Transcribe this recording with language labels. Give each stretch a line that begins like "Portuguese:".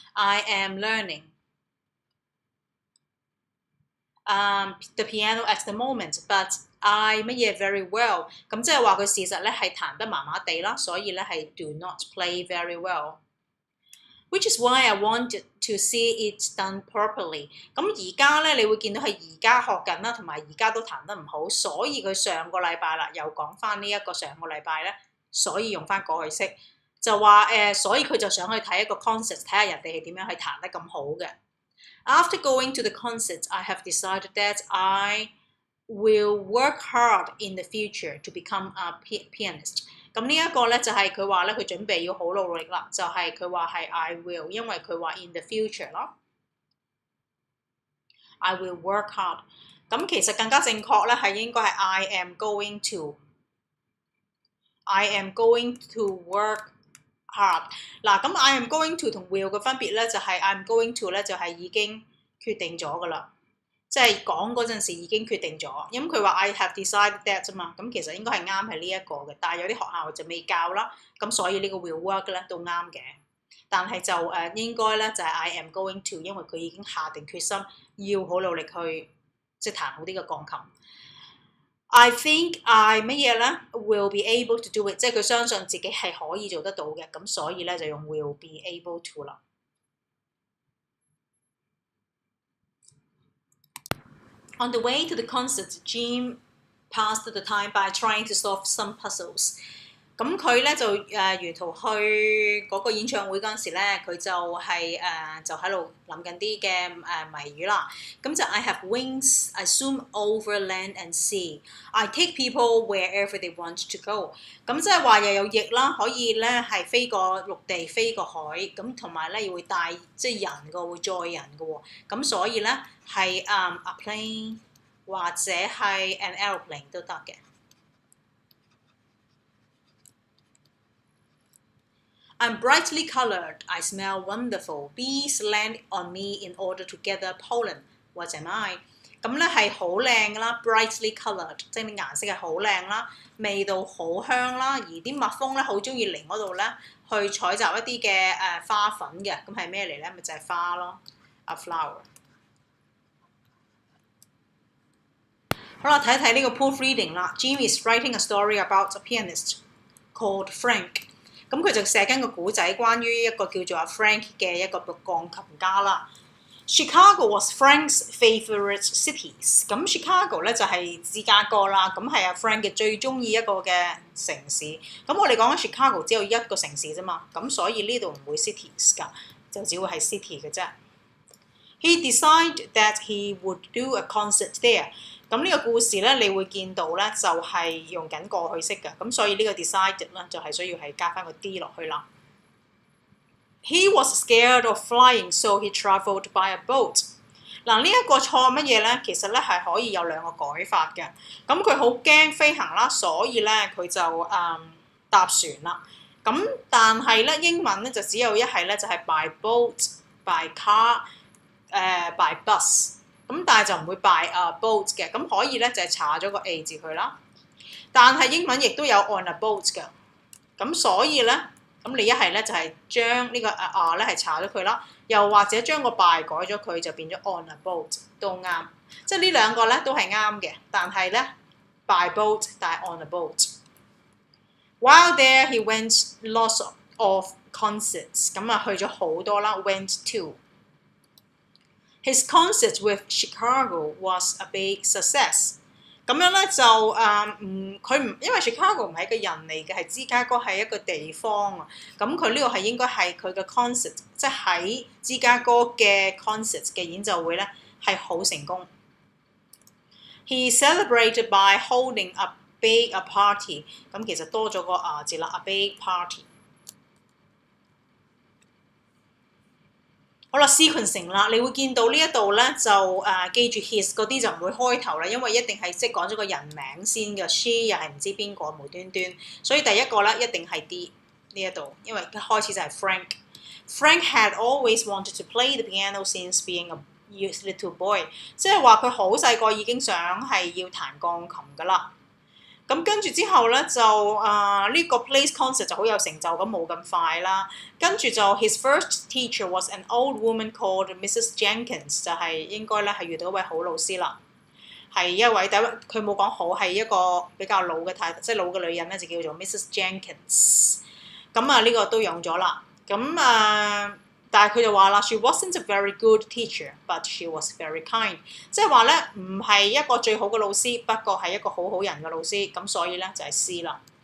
English: I am learning the piano at the moment，but I
Cantonese: 乜嘢
English: very well，
Cantonese: 咁即係話佢事實咧係彈得麻麻地啦，所以咧係
English: do not play very well。Which is why I wanted to see it done properly。
Cantonese: 咁而家咧，你會見到係而家學緊啦，同埋而家都彈得唔好，所以佢上個禮拜啦，又講翻呢一個上個禮拜咧，所以用翻過去式，就話所以佢就想去睇一個 concert， 睇下人哋係點樣去彈得咁好嘅。
English: After going to the concert, I have decided that I will work hard in the future to become a pianist。
Cantonese: 咁呢一個咧就係佢話咧，佢準備要好努力啦，就係佢話係
English: I will，
Cantonese: 因為佢話
English: in the future
Cantonese: 咯 ，
English: I will work hard。
Cantonese: 咁其實更加正確咧係應該係
English: I am going to，I am going to work hard。
Cantonese: 嗱，咁
English: I am going to
Cantonese: 同 will 嘅分別咧就係 I am going to 咧就係已經決定咗噶啦。即係講嗰陣時已經決定咗，因為佢話
English: I have decided that
Cantonese: 啫嘛，咁其實應該係啱係呢一個嘅，但係有啲學校就未教啦，咁所以呢個
English: will work
Cantonese: 咧都啱嘅，但係就應該咧就係
English: I am going to，
Cantonese: 因為佢已經下定決心要好努力去即係彈好啲嘅鋼琴。
English: I think I
Cantonese: 乜嘢咧
English: will be able to do it，
Cantonese: 即係佢相信自己係可以做得到嘅，咁所以咧就用
English: will be able to
Cantonese: 啦。
English: On the way to the concert, Jim passed the time by trying to solve some puzzles。
Cantonese: 咁佢咧就沿途去嗰個演唱會嗰陣時咧，佢就係就喺度諗緊啲嘅謎語啦。咁就
English: I have wings, I zoom over land and sea, I take people wherever they want to go。
Cantonese: 咁即係話又有翼啦，可以咧係飛過陸地、飛過海，咁同埋咧又會帶即係人嘅，會載人嘅喎。咁所以咧係
English: a plane
Cantonese: 或者係
English: an aeroplane
Cantonese: 都得嘅。
English: I'm brightly coloured. I smell wonderful. Bees land on me in order to gather pollen. What am I？
Cantonese: 咁咧係好靚啦 ，
English: brightly coloured，
Cantonese: 即係啲顏色係好靚啦，味道好香啦，而啲蜜蜂咧好中意嚟嗰度咧去採集一啲嘅花粉嘅，咁係咩嚟咧？咪就係花咯 ，
English: a flower。
Cantonese: 好啦，睇一睇呢個 proofreading 啦。
English: Jim is writing a story about a pianist called Frank。
Cantonese: 咁佢就寫緊個古仔，關於一個叫做阿 Frank 嘅一個鋼琴家啦。
English: Chicago was Frank's favourite cities。
Cantonese: 咁 Chicago 咧就係芝加哥啦，咁係阿 Frank 嘅最中意一個嘅城市。咁我哋講緊 Chicago 只有一個城市啫嘛，咁所以呢度唔會 cities 㗎，就只會係 city 嘅啫。
English: He decided that he would do a concert there。
Cantonese: 咁呢個故事咧，你會見到咧就係用緊過去式嘅，咁所以呢個 decided 咧就係需要係加翻個 D 落去啦。
English: He was scared of flying, so he travelled by a boat。
Cantonese: 嗱，呢一個錯乜嘢咧？其實咧係可以有兩個改法嘅。咁佢好驚飛行啦，所以咧佢就搭船啦。咁但係咧英文咧就只有一係咧就係
English: by boat、 by car、 by bus。
Cantonese: 咁但係就唔會
English: by a boat
Cantonese: 嘅，咁可以咧就係查咗個 A 字佢啦。但係英文亦都有
English: on a boat
Cantonese: 嘅，咁所以咧，咁你一係咧就係將呢個咧係查咗佢啦，又或者將個 by 改咗佢就變咗 on a boat 都啱。即係呢兩個咧都係啱嘅，但係咧
English: by boat 但係 on a boat。While there he went lots of concerts，
Cantonese: 咁啊去咗好多啦
English: ，went to。His concert with Chicago was a big success。
Cantonese: 咁樣咧就佢唔因為 Chicago 唔係一個人嚟嘅，係芝加哥係一個地方啊。咁佢呢個係應該係佢嘅 concert， 即係喺芝加哥嘅 concert 嘅演奏會咧係好成功。
English: He celebrated by holding a big party。
Cantonese: 咁其實多咗個字啦 ，
English: a big party。
Cantonese: 好啦 ，sequencing 啦，你會見到呢一度咧就記住 his 嗰啲就唔會開頭啦，因為一定係即係講咗個人名先嘅 ，she 又係唔知邊個無端端，所以第一個咧一定係 D 呢一度，因為一開始就係 Frank。
English: Frank had always wanted to play the piano since being a little boy，
Cantonese: 即係話佢好細個已經想係要彈鋼琴㗎啦。咁跟住之後咧就呢個 plays concert 就好有成就咁冇咁快啦。跟住就
English: his first teacher was an old woman called Mrs.
Cantonese: Jenkins， 就係應該咧係遇到一位好老師啦。係一位佢冇講好，係一個比較老嘅太太，即係老嘅女人咧就叫做 Mrs. Jenkins。 咁呢個都用咗啦。咁但係佢就話啦 ，
English: she wasn't a very good teacher，but she was very kind，
Cantonese: 即係話咧唔係一個最好嘅老師，不過係一個好好人嘅老師，咁所以咧就係 C 啦。